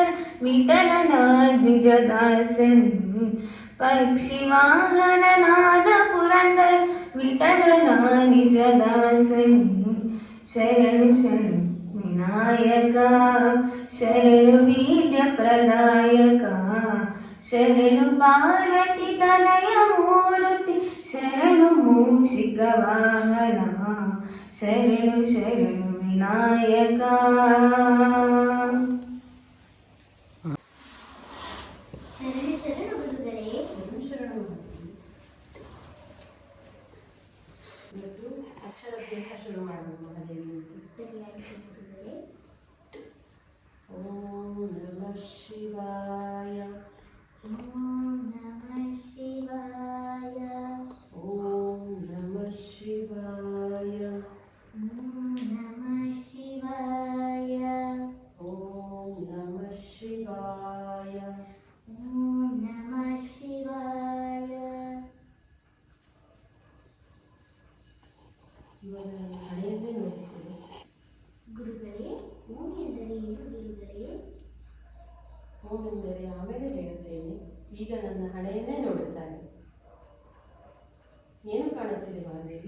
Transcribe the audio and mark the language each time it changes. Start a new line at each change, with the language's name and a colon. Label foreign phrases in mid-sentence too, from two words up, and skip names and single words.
Kannada: ವಿಠಲನಾದ ನಿಜದಾಸನೆ ಪಕ್ಷಿ ವಾಹನನಾದ ಪುರಂದರ ವಿಠಲನ ನಿಜದಾಸನೆ ಶರಣು ಶರಣು ವಿನಾಯಕ ಶರಣು ವಿದ್ಯ ಪ್ರದಾಯಕ ಶರಣು ಪಾರ್ವತಿ ತನಯ ಮೂರ್ತಿ ಶರಣು ಮೂಷಿಕ ವಾಹನ ಶರಣು ಶರಣು ವಿನಾಯಕ. ಶರಣು ಶರಣು ಗುರುಗಳೇ. ಅಕ್ಷರಾಭ್ಯಾಸ ಶುರು ಮಾಡಬೇಕು ಮಹಾದೇವಿ.
Sanskrit: ಓಂ ನಮಃ ಶಿವಾಯ ಓಂ ನಮಃ ಶಿವಾಯ ಓಂ ನಮಃ ಶಿವಾಯ ಓಂ ನಮಃ ಶಿವಾಯ ಓಂ ನಮಃ ಶಿವಾಯ ಓಂ ನಮಃ ಶಿವಾಯ.
Kannada: ಇವಾಗ ಹಣೆಯನ್ನೇ ನೋಡುತ್ತೇನೆ. ಗುರುಗಳೇ, ಓಂ ಎಂದರೆ ಏನು ಗುರುಗಳೇ? ಓಂ ಎಂದರೆ ಆಮೇಲೆ ಹೇಳುತ್ತೇನೆ. ಈಗ ನನ್ನ ಹಣೆಯನ್ನೇ ನೋಡುತ್ತಾನೆ. ಏನು ಕಾಣುತ್ತಿದೆ ಮಹಾದೇವಿ?